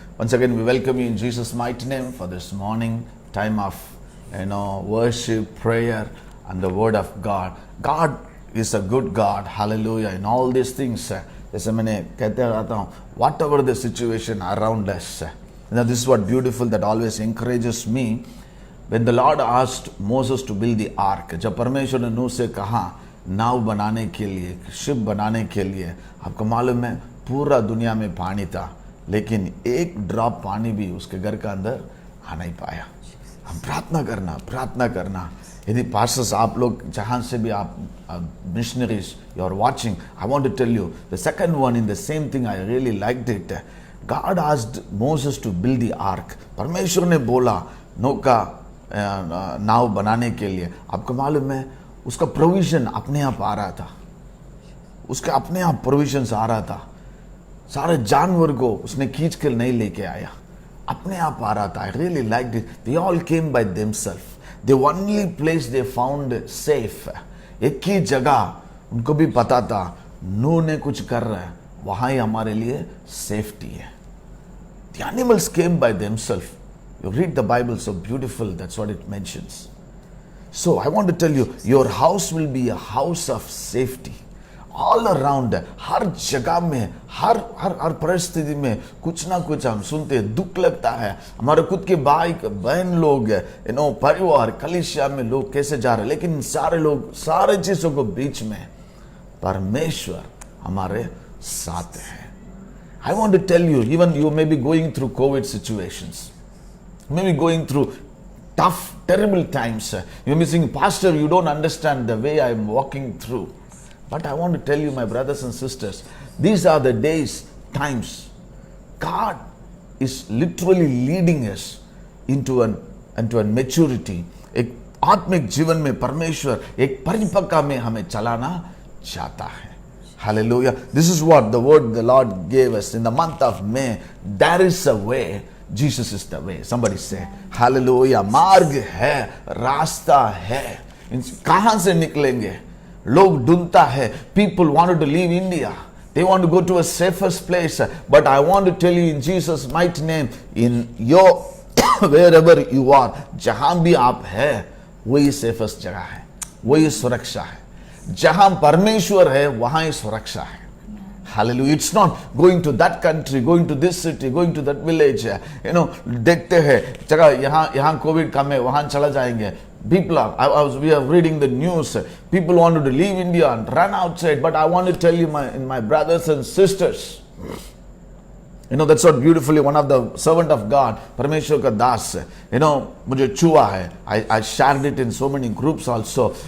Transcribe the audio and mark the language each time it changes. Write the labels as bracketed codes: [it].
[en] Once again, we welcome you in Jesus' mighty name for this morning time of, worship, prayer, and the word of God. God is a good God. Hallelujah. In all these things, [hi] जैसे मैंने कहते रहता हूँ, [en] whatever the situation around us, this is what beautiful that always encourages me. When the Lord asked Moses to build the ark, [hi] जब परमेश्वर ने नूह से कहा नाव बनाने के लिए, शिप बनाने के लिए, आपको मालूम है पूरा दुनिया में पानी था, लेकिन एक ड्रॉप पानी भी उसके घर का अंदर आ नहीं पाया। हम प्रार्थना करना। यदि पास्टर्स, आप लोग जहाँ से भी आप missionaries [en] You are watching, I want to tell you the second one in the same thing, I really liked it. God asked Moses to build the ark. [hi] परमेश्वर ने बोला नौका नाव बनाने के लिए। आपको मालूम है उसका प्रोविजन अपने आप आ रहा था, उसके अपने आप प्रोविजन आ रहा था। सारे जानवर को उसने खींच कर नहीं लेके आया, अपने आप आ रहा था। [en] I really liked it. They all came by themselves. The only place they found safe, [hi] एक ही जगह उनको भी पता था नूह ने कुछ कर रहा है, वहां ही हमारे लिए सेफ्टी है। [en] The animals came by themselves. You read the Bible, so beautiful, that's what it mentions. So I want to tell you, your house will be a house of safety. All around, [hi] हर जगह में, हर परिस्थिति में कुछ ना कुछ हम सुनते हैं, दुख लगता है। हमारे खुद के भाई बहन लोग, परिवार, कलीसिया में लोग कैसे जा रहे हैं, लेकिन सारे लोग, सारे चीजों को बीच में परमेश्वर हमारे साथ है। [en] I want to tell you, even you may be going through COVID situations, you may be going through tough, terrible times. You may be saying, Pastor, you don't understand the way I am walking through. But I want to tell you, my brothers and sisters, these are the days, times. God is literally leading us into a maturity. [hi] एक आत्मिक जीवन में परमेश्वर एक परिपक्वता में हमें चलाना चाहता है। [en] Hallelujah. This is what the word the Lord gave us in the month of May. There is a way. Jesus is the way. Somebody say, Hallelujah. [hi] मार्ग है, रास्ता है। कहाँ से निकलेंगे? लोग ढूंढता है. [en] People wanted to leave India. They want to go to a safest place. But I want to tell you in Jesus' mighty name, in your wherever you are, [hi] जहां भी आप है वही सेफेस्ट जगह है, वही सुरक्षा है। जहां परमेश्वर है वहां ही सुरक्षा है। [en] Hallelujah. It's not going to that country, going to this city, going to that village. [hi] देखते हैं जगह यहाँ कोविड कम है, वहां चला जाएंगे। [en] People we are reading the news. People wanted to leave India and run outside. But I want to tell you, my brothers and sisters, that's what beautifully one of the servant of God, [hi] Parmeshwar ka das, मुझे छुआ है. [en] I shared it in so many groups also.